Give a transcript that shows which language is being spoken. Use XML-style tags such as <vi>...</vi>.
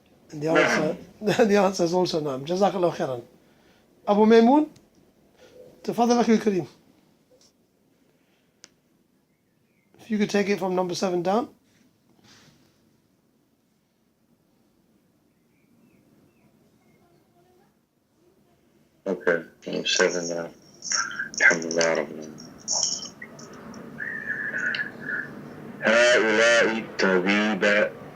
<en>And the answer is also نعم.</en> <ar>جزاك الله خيرا. أبو ميمون تفضل أخي الكريم.</ar> <en>If you could take it from number 7 down. Okay. Number 7 now.</en> <ar>Alhamdulillah Rabbil هؤلاء الطبيبات.</ar>